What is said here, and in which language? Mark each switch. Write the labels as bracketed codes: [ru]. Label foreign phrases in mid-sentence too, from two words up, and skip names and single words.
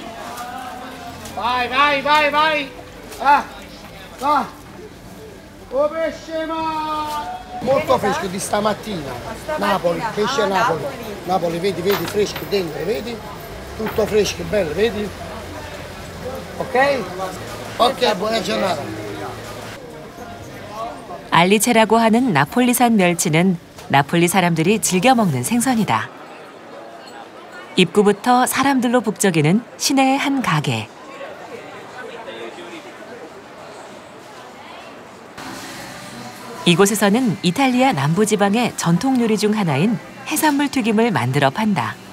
[it] Vai, vai, vai, vai! Ah, va! Oh pesce ma! Molto fresco di stamattina. Napoli, pesce Napoli. Napoli, vedi, vedi, fresco dentro, vedi? Tutto fresco, bello, vedi? Ok? Ok, buona giornata. [ko] 알리체라고 하는 나폴리산 멸치는 나폴리 사람들이 즐겨 먹는 생선이다. 입구부터 사람들로 북적이는 시내의 한 가게. 이곳에서는 이탈리아 남부지방의 전통 요리 중 하나인 해산물 튀김을 만들어 판다.